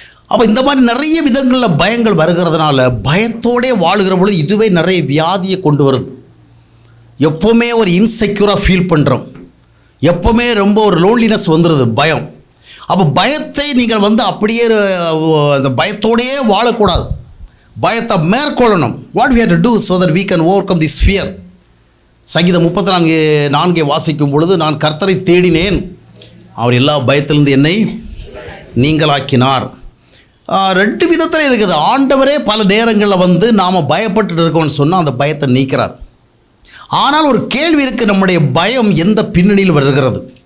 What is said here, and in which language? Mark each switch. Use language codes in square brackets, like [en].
[ta] அப்போ இந்த மாதிரி நிறைய விதங்களில் பயங்கள் வருகிறதுனால பயத்தோடே வாழுகிற பொழுது இதுவே நிறைய வியாதியை கொண்டு வருது. எப்போவுமே ஒரு இன்செக்யூராக ஃபீல் பண்ணுறோம். எப்போவுமே ரொம்ப ஒரு லோன்லினஸ் வந்துடுது பயம். அப்போ பயத்தை நீங்கள் அப்படியே அந்த பயத்தோடையே வாழக்கூடாது. பயத்தை மேற்கொள்ளணும். [en] What we have to do so that we can overcome this fear. [ta] சங்கீதம் 34:4 வாசிக்கும் பொழுது, நான் கர்த்தரை தேடினேன், அவர் எல்லா பயத்திலிருந்து என்னை நீங்களாக்கினார். 2 விதத்தில் இருக்குது. ஆண்டவரே பல நேரங்களில் நாம் பயப்பட்டு இருக்கோம்னு சொன்னால் அந்த பயத்தை நீக்கிறார். ஆனால் ஒரு கேள்வி இருக்குது, நம்முடைய பயம் எந்த பின்னணியில் வருகிறது?